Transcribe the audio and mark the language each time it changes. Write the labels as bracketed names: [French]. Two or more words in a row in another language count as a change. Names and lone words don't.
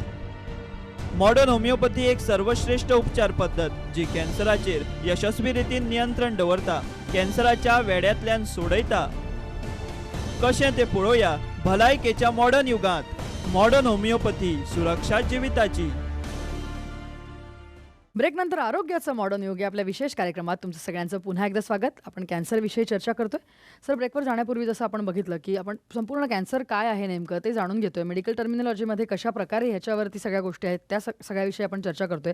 [Konkani] मॉडर्न होमिओपॅथी एक सर्वश्रेष्ठ उपचार पद्धत जी कॅन्सराचेर यशस्वी रितीन नियंत्रण दवरता, कॅन्सराच्या वेड्यातल्यान सोडयता. कशें ते पळोवया भलायकेच्या मॉडर्न युगांत. मॉडर्न होमिओपॅथी, सुरक्षा जिविताची. [Marathi] ब्रेक नंतर आरोग्याचं मॉडर्न योग या आपल्या विशेष कार्यक्रमात तुमचं सगळ्यांचं पुन्हा एकदा स्वागत. आपण कॅन्सरविषयी चर्चा करतोय. सर, ब्रेकवर जाण्यापूर्वी जसं आपण बघितलं की आपण संपूर्ण कॅन्सर काय आहे नेमकं ते जाणून घेतोय. [English] medical terminologyमध्ये [Marathi] कशा प्रकारे ह्याच्यावरती सगळ्या गोष्टी आहेत त्या सगळ्याविषयी आपण चर्चा करतोय.